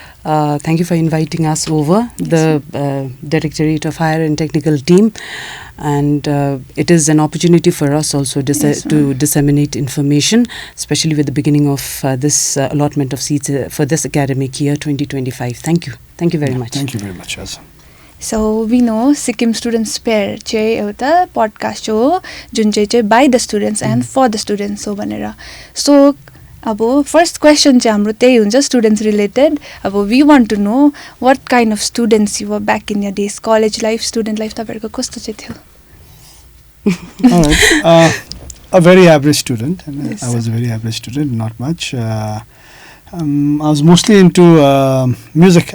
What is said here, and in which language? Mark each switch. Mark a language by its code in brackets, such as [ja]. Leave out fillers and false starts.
[en] Thank you for inviting us over, the Directorate of Higher and Technical Team, and it is an opportunity for us also to disseminate information, especially with the beginning of this allotment of seats for this academic year 2025. Thank you very much. Thank you very much, Azza. So we know Sikkim Students Pair चाहिँ [ne] एउटा podcast हो जुन चाहिँ [en] by the students and for the students हो भनेर. [ne] So अब [en] first question [ne] चाहिँ हाम्रो त्यही हुन्छ [en] students related. अब we want to know what kind of students you were back in your days, college life, student life [ne] तपाईहरुको कस्तो चाहिँ थियो? [en] Alright, a very average student. Yes, I was a very average student, not much. I was mostly into music.